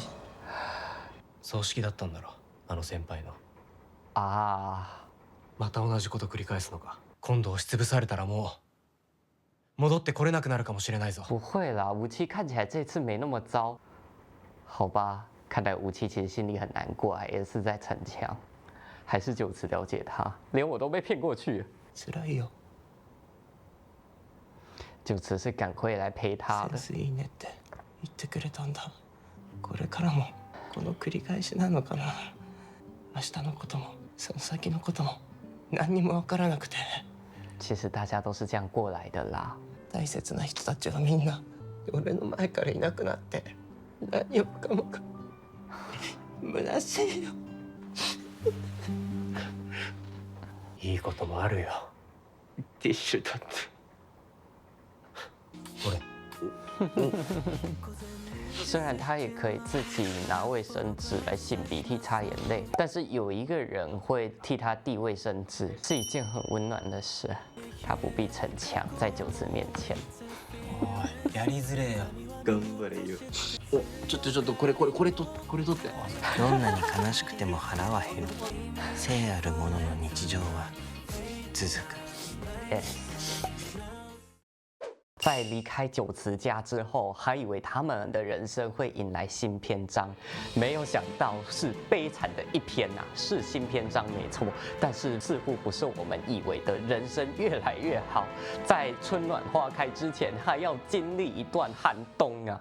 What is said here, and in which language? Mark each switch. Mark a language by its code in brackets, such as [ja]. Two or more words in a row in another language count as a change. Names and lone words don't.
[ja] 葬式だったんだろ、あの先輩の。 [zh] 啊， [ja] また同じこと繰り返すのか。今度押しつぶされたらもう戻ってこれなくなるかもしれないぞ。 [zh] 不会啦，武七看起来这次没那么糟。好吧，看来武七其实心里很难过啊，也是在逞强。还是九慈了解他，连我都被骗过去。 [ja] 辛いよ。 [zh] 九慈是赶回来陪他的。 [ja] センスいいねって言ってくれたんだ。これからもこの繰り返しなのかな。明日のこともその先のことも何にも分からなくて。 [zh] 其实大家都是这样过来的啦。 [ja] 大切な人たちはみんな俺の前からいなくなって何もかもか虚しいよ。いいこともあるよ。ティッシュだって。 [zh] 虽然他也可以自己拿卫生纸来擤鼻涕、擦眼泪，但是有一个人会替他递卫生紙，是一件很温暖的事。他不必逞强，在九慈面前。 [ja] おい、やりづれえよ。頑張れよ。お、ちょっとこれ取って。どんなに悲しくても腹は減る。生あるものの日常は続く。 [zh] 在离开九慈家之后，还以为他们的人生会迎来新篇章，没有想到是悲惨的一篇呐、是新篇章没错，但是似乎不是我们以为的人生越来越好，在春暖花开之前还要经历一段寒冬啊！